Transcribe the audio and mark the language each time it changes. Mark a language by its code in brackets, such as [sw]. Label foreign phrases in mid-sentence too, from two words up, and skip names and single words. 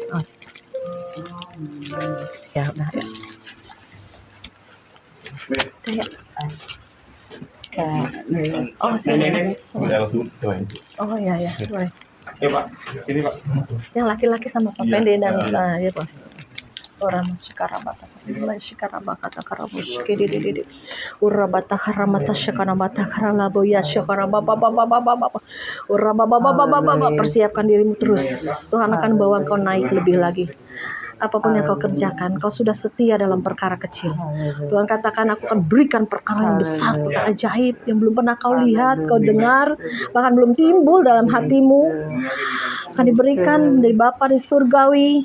[id] Oh. Ya udah ya. Oh sini. Oh ya boleh. Ya Pak, ini Pak. Yang laki-laki sama Pak Pende dan ya Pak. Orang Shikarabata, Shikarabata Karabus, Kedi, Urabata Karamata Shakaramata Karalabo Yashakarababa, Urababa, persiapkan dirimu terus. Tuhan akan bawa kau naik lebih lagi. Apapun yang kau kerjakan, kau sudah setia dalam perkara kecil. Tuhan katakan, aku akan berikan perkara yang besar, perkara ajaib yang belum pernah kau lihat, kau dengar, bahkan belum timbul dalam hatimu. Akan diberikan dari Bapa di surgawi.